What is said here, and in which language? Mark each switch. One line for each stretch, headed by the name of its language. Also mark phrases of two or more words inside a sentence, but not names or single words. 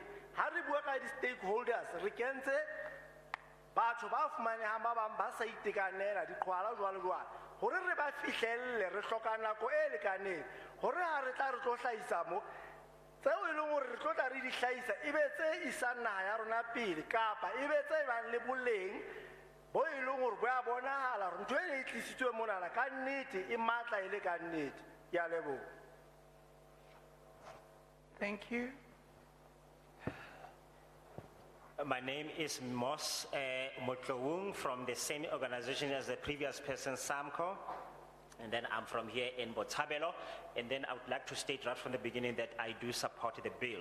Southern Sotho: Ha re bua ka di-stakeholders re kentse batho ba fumanehang ba bang ba sa itekanela diqhwala jwalo jwalo hore re ba fihlelle re hloka nako e lekaneng hore ha re tla re tlo hlahisa mo tseo e leng hore re tlo tla re di hlahisa e be tse isang naha ya rona pele kapa e be tse bang le boleng bo e leng hore bo a bonahala hore ntho e ne e tlisitswe monana ka nnete e matla e le ka nnete. Ke a leboha.
English: Thank you. My name is Mos Motlowung from the same organization as the previous person, Samco. And then I'm from here in Botshabelo. And then I would like to state right from the beginning that I do support the bill.